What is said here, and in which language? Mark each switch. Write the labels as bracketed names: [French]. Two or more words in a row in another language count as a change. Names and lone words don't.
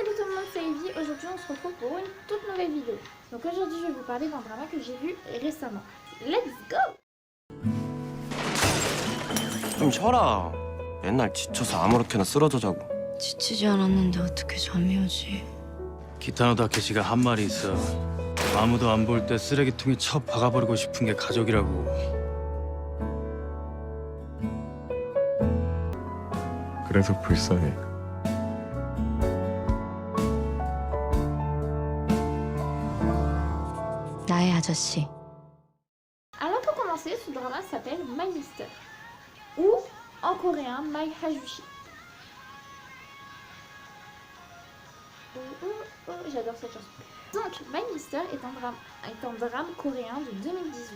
[French] le monde, c'est Evie. Aujourd'hui on se retrouve pour une toute nouvelle vidéo. Donc aujourd'hui je vais vous parler d'un drama que j'ai vu récemment. [English] Let's go! [Korean] 좀 쉬어라. 맨날 지쳐서 아무렇게나 쓰러져 자고. 지치지 않았는데 어떻게 잠이 오지? 기타노 다케시가 한 말이 있어. 아무도 안 볼 때 쓰레기통에 쳐 박아버리고 싶은 게 가족이라고. 그래서 불쌍해. 나의 아저씨. [French] Alors pour commencer, ce drama s'appelle My Mister, ou en coréen My Hajushi. J'adore cette chanson. Donc, My Mister est un drame coréen de 2018.